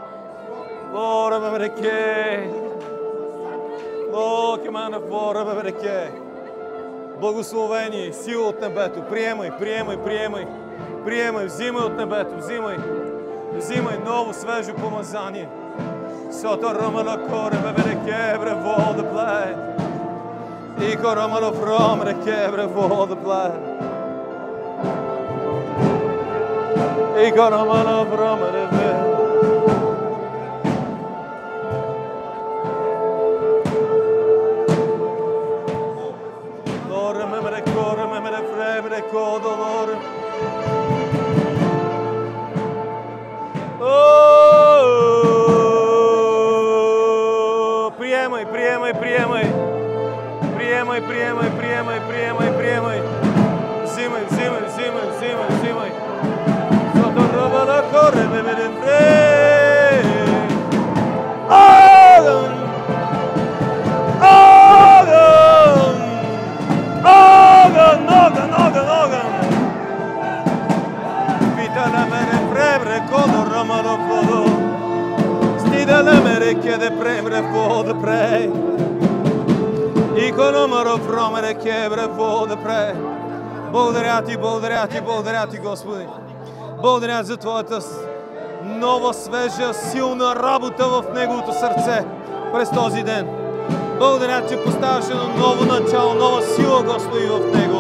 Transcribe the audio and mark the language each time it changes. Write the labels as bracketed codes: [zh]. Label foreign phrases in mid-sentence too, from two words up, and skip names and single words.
[bg] Благословение, сила от небето. Приемай, приемай, приемай. Приемай, взимай от небето, взимай. Взимай ново, свежо помазание. Сото романо коре, бебе кебре, вода плай. Ико романо фром, рекебре, вода плай. Ико романо фром, ребе. Lore, memere kore, memere fremre kodo, Lore. Приемай, приемай, приемай. Приемай, приемай, приемай, приемай, приемай. Взимай, взимай, взимай, взимай, взимай. Зато роба на коре, memere fremre. Огън! Огън! Огън, огън, огън, огън! Vitale mere fremre kodo romano kodo. Stidale mere kede fremre kodo pre. Икономаро фромере кебре вода пре. Благодаря ти, благодаря ти, благодаря ти, Господи. Благодаря за Твоята нова, свежа, силна работа в Неговото сърце през този ден. Благодаря, че поставяш едно ново начало, нова сила, Господи, в Него.